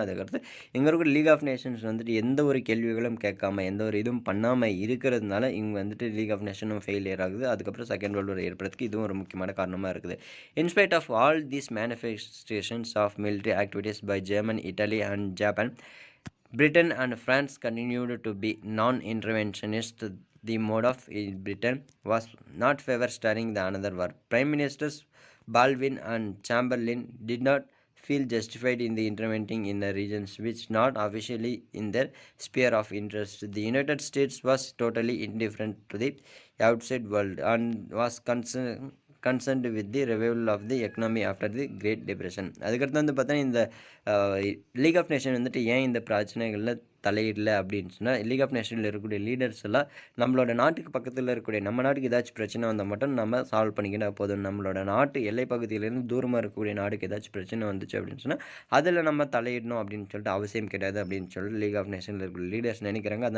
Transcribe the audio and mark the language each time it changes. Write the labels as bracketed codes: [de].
[ta] அதுக்கடுத்து இங்கே இருக்கிற லீக் ஆஃப் நேஷன்ஸ் வந்துட்டு எந்த ஒரு கேள்விகளும் கேட்காம எந்த ஒரு இதுவும் பண்ணாமல் இருக்கிறதுனால இவங்க வந்துட்டு லீக் ஆஃப் நேஷனும் ஃபெயிலியர் ஆகுது. அதுக்கப்புறம் செகண்ட் வேர்ல்டு வார் ஏற்படுறதுக்கு இதுவும் ஒரு முக்கியமான காரணமாக இருக்குது. [en] In spite of all these manifestations ஆஃப் military activities by Germany, Italy and Japan, Britain and France continued to be non-interventionist. The mode of Britain was not favor starting the another war. Prime Ministers Baldwin and Chamberlain did not feel justified in the intervening in the regions which not officially in their sphere of interest. The United States was totally indifferent to the outside world and was concerned with the revival of the economy after the Great Depression. [ta] அதுக்கடுத்து வந்து பார்த்தா இந்த league of nation வந்துட்டு ஏன் இந்த பிரச்சனைகளில் தலையிடல அப்படின்னு சொன்னால், லீக் ஆஃப் நேஷனில் இருக்கக்கூடிய லீடர்ஸ் எல்லாம் நம்மளோட நாட்டுக்கு பக்கத்தில் இருக்கக்கூடிய நம்ம நாட்டுக்கு ஏதாச்சும் பிரச்சனை வந்தால் மட்டும் நம்ம சால்வ் பண்ணிக்கிட்டா போதும். நம்மளோட நாட்டு எல்லை பகுதியிலேருந்து தூரமாக இருக்கக்கூடிய நாட்டுக்கு ஏதாச்சும் பிரச்சனை வந்துச்சு அப்படின்னு சொன்னால் அதில் நம்ம தலையிடணும் அப்படின்னு சொல்லிட்டு அவசியம் கிடையாது அப்படின்னு சொல்லிட்டு லீக் ஆஃப் நேஷனில் இருக்கக்கூடிய லீடர்ஸ் நினைக்கிறாங்க.